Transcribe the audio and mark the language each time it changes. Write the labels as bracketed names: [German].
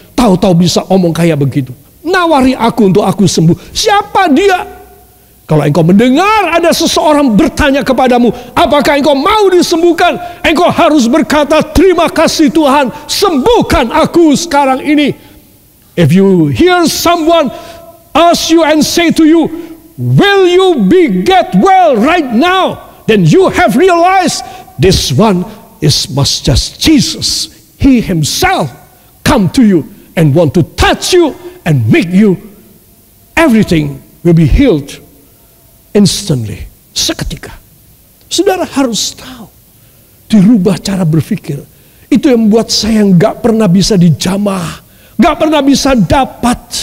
[Indonesian] Tahu-tahu bisa omong kayak begitu. Nawari aku untuk aku sembuh. Siapa dia? Kalau engkau mendengar ada seseorang bertanya kepadamu, apakah engkau mau disembuhkan? Engkau harus berkata, terima kasih Tuhan, sembuhkan aku sekarang ini. [English] If you hear someone ask you and say to you, will you get well right now? Then you have realized this one must just Jesus. He himself come to you and want to touch you and make you, everything will be healed instantly. [Indonesian] Seketika. Saudara harus tahu, dirubah cara berpikir. Itu yang membuat saya gak pernah bisa dijamah, gak pernah bisa dapat.